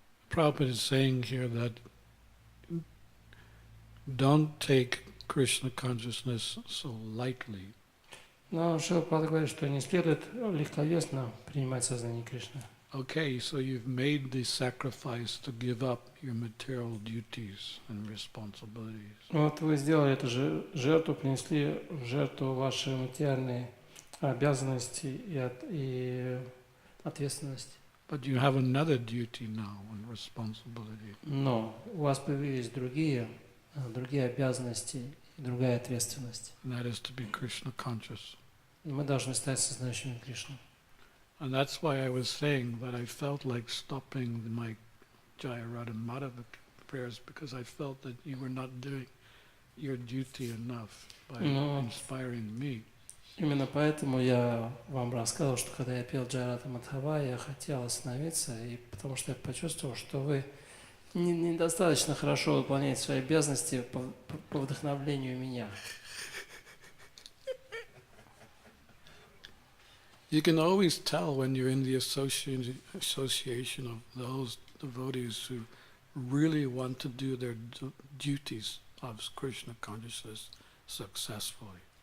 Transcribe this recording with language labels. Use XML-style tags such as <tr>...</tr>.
<en>Prabhupada is saying here that don't take Krishna consciousness so lightly.</en> <ru>Но Шрила Прабхупада говорит, что не следует легковесно принимать сознание Кришны.</ru> <en>Okay, so you've made the sacrifice to give up your material duties and responsibilities.</en> <ru>Вот вы сделали эту же жертву, принесли в жертву ваши материальные обязанности и ответственность.</ru> <en>But you have another duty now and responsibility.</en> <ru>Но у вас появились другие обязанности и другая ответственность.</ru> <en>And that is to be Krishna conscious.</en> <ru>И мы должны стать сознающими Кришну.</ru> <en>And that's why I was saying that I felt like stopping my Jaya Radha Madhava prayers, because I felt that you were not doing your duty enough by inspiring me.</en> <ru>Именно поэтому я вам рассказывал, что когда я пел Джайрата Мадхава, я хотел остановиться, и потому что я почувствовал, что вы недостаточно хорошо выполняете свои обязанности по вдохновлению меня.</ru> <en>You can always tell when you're in the association of those devotees who really want to do their duties of Krishna consciousness successfully.</en>